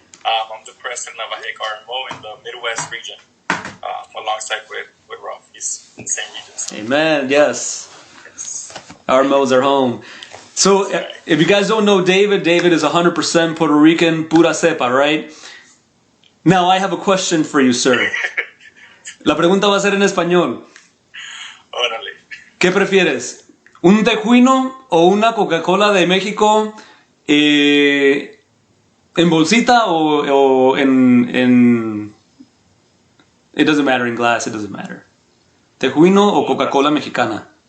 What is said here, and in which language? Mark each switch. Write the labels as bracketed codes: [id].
[en] I'm the president of AHEC RMO in the Midwest region, alongside with Rolf. He's in the same regions. Amen. Yes. Our modes are home. So, if you guys don't know David, David is 100% Puerto Rican, [es] pura cepa, [en] right? Now, I have a question for you, sir. [es] La pregunta va a ser en español. Órale. ¿Qué prefieres? ¿Un tejuino o una Coca-Cola de México en bolsita o en... [en] It doesn't matter, in glass, it doesn't matter. [es] ¿Tejuino o Coca-Cola mexicana?